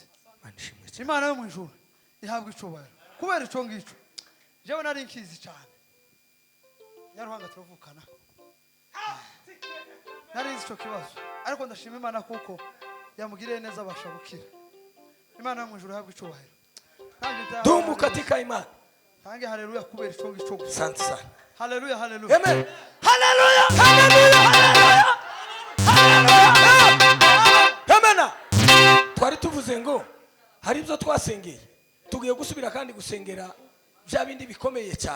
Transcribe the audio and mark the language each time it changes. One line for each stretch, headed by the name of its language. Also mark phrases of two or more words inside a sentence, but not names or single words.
Kinyarwanda: Imana yo mu ijuru ihabwa icubahiro kubera icyo ngicyo. Jewe nari nkizi cyane, Nyaruhanga turavukana, nari nzi icyo kibazo, ariko ndashima Imana kuko yamugiriye neza abasha gukira. Imana yo mu ijuru ihabwa icubahiro.
Swahili: dumu katika imani.
Kinyarwanda: Tange haleluya kubera icyo ngicyo gusa.
Swahili: Asante sana.
Kinyarwanda: Haleluya, haleluya. Amen. Haleluya, haleluya, haleluya. Amen. Twari tuvuze ngo hari ibyo twasengeye, tugiye gusubira kandi gusengera bya bindi bikomeye cyane.